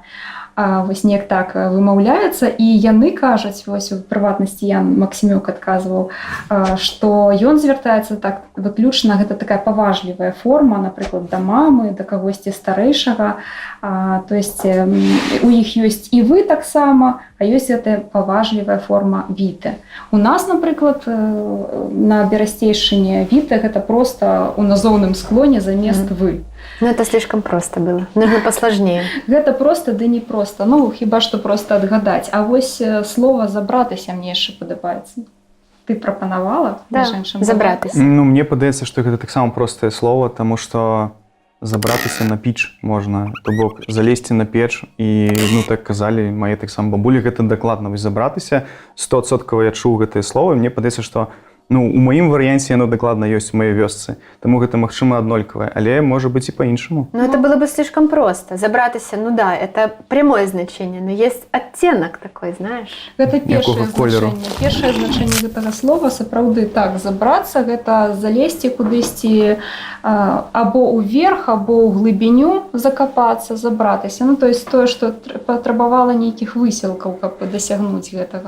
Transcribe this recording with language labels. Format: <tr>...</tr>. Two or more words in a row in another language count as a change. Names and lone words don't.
<be>Вось неяк так вымаўляецца, і яны кажуць, вось у прыватнасці Ян Максімюк адказваў, што ён звяртаецца так выключна, гэта такая паважлівая форма, напрыклад, да мамы, да кагосьці старэйшага.</be> <ru>То есть</ru> <be>у іх ёсць і вы таксама, а ёсць гэтая паважлівая форма «віте». У нас, напрыклад, на Берасцейшчыне «віте» гэта проста у назоўным склоне замест «вы».</be> <ru>Ну, это слишком просто было. Нужно посложнее.</ru> <be>Гэта проста, ды не проста. Ну, хіба што проста адгадаць. А вось слова «забратыся» мне яшчэ падабаецца. Ты прапанавала? Да, забратыся. Ну, мне падаецца, што гэта таксама простае слово, таму што забратыся на печ можна. То бок, залезці на печ, і, ну, так казалі мае таксама бабулі, гэта дакладна. Вось забратыся, 100% я чуў гэтае слово, і мне падаецца, што ну, у маім варыянце яно дакладна ёсць у маёй вёсцы, таму гэта, магчыма, аднолькавае, але можа быць і па-іншаму.</be> <ru>Ну, это было бы слишком просто. Забратыся, ну да, это прямое значение, но есть оттенок такой, знаешь.</ru> <be>Гэта Якога першае колеру? значэнне. Першае значэнне гэтага слова, сапраўды, так, забрацца, гэта залезці кудысьці або ўверх, або ў глыбіню закапацца, забратыся. Ну,</be> <ru>то есть</ru> <be>тое, што патрабавала нейкіх высілкаў, каб дасягнуць гэтага.</be>